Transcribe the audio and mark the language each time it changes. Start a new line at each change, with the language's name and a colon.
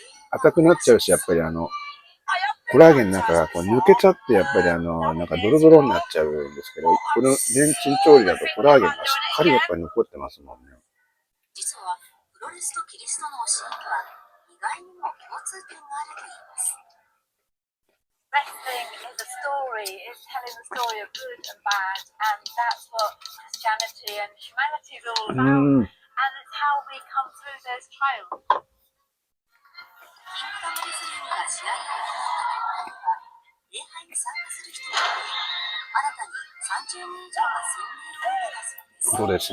Japanese: 硬くなっちゃうし、やっぱりコラーゲンの中が抜けちゃって、やっぱりなんかドロドロになっちゃうんですけど、このレンチン調理だとコラーゲンがしっかりやっぱり残ってますもんね。実は、プロレスとキリストの教えには、意外にも共通点があるといいます。
English: Wrestling is a story, it's telling the story of good and bad, and that's what Christianity and humanity is all about, and it's how we come through those trials.
Japanese: キングダムレスリングが試合を行った礼拝に参加する人々で新たに30人以上が洗礼を受けたそうです。